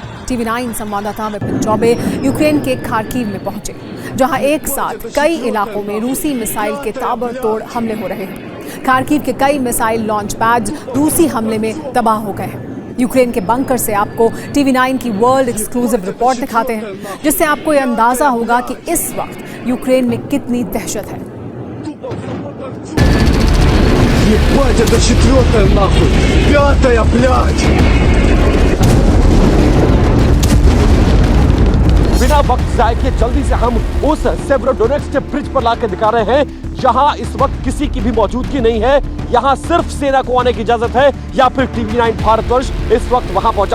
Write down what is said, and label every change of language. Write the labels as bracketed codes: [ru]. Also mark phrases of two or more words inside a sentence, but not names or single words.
[hi] TV9 संवाददाता विपिन चौबे यूक्रेन के खार्किव में पहुंचे, जहां एक साथ कई इलाकों में रूसी मिसाइल के ताबड़तोड़ हमले हो रहे हैं। खार्किव के कई [en] missile launch pads [hi] रूसी हमले में तबाह हो गए हैं। यूक्रेन के बंकर से आपको TV9 की [en] world exclusive report [hi] दिखाते हैं, जिससे आपको यह अंदाजा होगा कि इस वक्त यूक्रेन में कितनी दहशत है। [ru] Ебать, это 4-я нахуй! 5-я, блядь! [hi] बिना वक्त जाए के जल्दी से हम उस सेवेरोडोनेट्स्क ब्रिज पर लाकर दिखा रहे हैं, जहां इस वक्त किसी की भी मौजूदगी नहीं है। यहां सिर्फ सेना को आने की इजाजत है या फिर TV9 भारतवर्ष इस वक्त वहां पहुंचा।